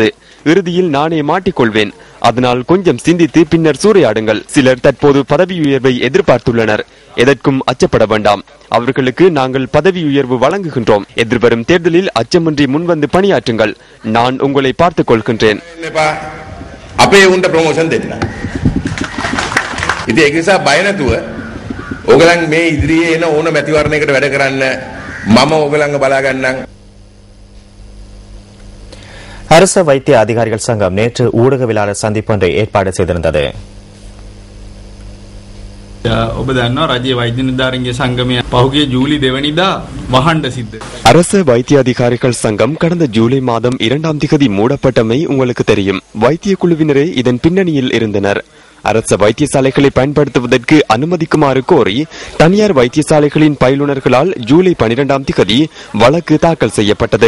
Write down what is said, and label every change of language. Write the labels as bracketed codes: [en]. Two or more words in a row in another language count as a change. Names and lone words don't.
[ta] இறுதியில் நானே மாட்டிக்கொள்வேன். அதனால் கொஞ்சம் சிந்தித்து பின்னர் சூறையாடுங்கள். சிலர் தற்போது பதவி உயர்வை எதிர்பார்த்துள்ளனர். எதற்கும் அச்சப்பட வேண்டாம். அவர்களுக்கு நாங்கள் பதவி உயர்வு வழங்குகின்றோம். எதிர்வரும் தேர்தலில் அச்சமின்றி முன்வந்து பணியாற்றுங்கள். நான் உங்களை பார்த்துக் கொள்கின்றேன். [si] ඔගලන් මේ ඉදිරියේ එන ඕන මැතිවරණයකට වැඩ කරන්න මම ඔගලන්ව බලා ගන්නම්. [ta] அரச வைத்திய அதிகாரிகள் சங்கம் நேற்று ஊடகவியலாளர் சந்திப்பு ஒன்றை ஏற்பாடு செய்திருந்தது. [si] ඔබ දන්නවා රජයේ වෛද්‍ය නිලධාරීන්ගේ සංගමය පහුගිය ජූලි 2 වෙනිදා වහන්න සිද්ධ. [ta] அரச வைத்திய அதிகாரிகள் சங்கம் கடந்த ஜூலை மாதம் 2ஆம் தேதி மூடப்பட்டமை உங்களுக்கு தெரியும். வைத்திய குழுவினரே இதன் பின்னணியில் இருந்தனர். அரச வைத்தியசாலைகளை பயன்படுத்துவதற்கு அனுமதிக்குமாறு கோரி தனியார் வைத்தியசாலைகளின் பயிலுனர்களால் ஜூலை 12ஆம் தேதி வழக்கு தாக்கல் செய்யப்பட்டது.